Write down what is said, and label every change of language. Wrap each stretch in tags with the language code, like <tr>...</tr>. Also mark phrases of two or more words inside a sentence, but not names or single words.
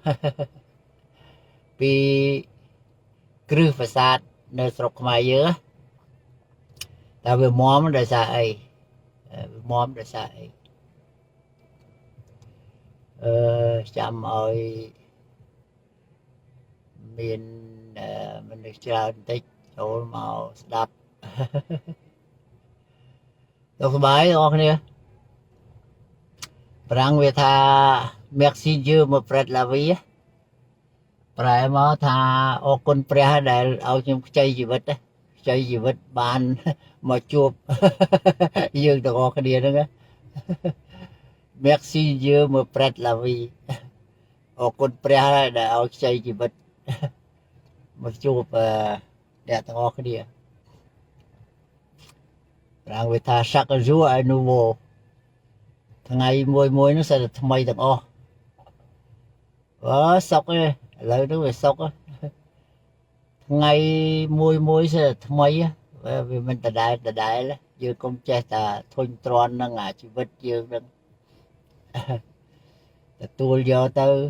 <km>ពីគ្រឹះប្រាសាទនៅស្រុកខ្មែរយើងតែវាមមដោយសារអីវាមមដោយសារអីចាំឲ្យមានមនុស្សច្រើនបន្តិចចូលមកស្ដាប់ សុខសប្បាយបងប្អូនគ្នាប្រាំងវាថា</km> <fr>Merci Dieu me prête la vie</fr> <km>ប្រែមកថាអរគុណព្រះដែលឲ្យខ្ញុំខ្ចីជីវិតខ្ចីជីវិតបានមកជួបយើងទាំងអស់គ្នាហ្នឹង</km> <fr>Merci Dieu me prête la vie</fr> <km>អរគុណព្រះដែលឲ្យខ្ចីជីវិតមកជួបអ្នកទាំងអស់គ្នាប្រាំងវាថា</km> <fr>chaque jour est nouveau</fr> <km>ថ្ងៃមួយនោះសិតតែថ្មីទាំងអស់ សុកឯងឥឡូវនេះវាសុកថ្ងៃមួយសិតតែថ្មីវាមិនដដែលយើងកុំចេះតែធុញទ្រាន់នឹងអាជីវិតយើងនឹងទទួលយកទៅ</km>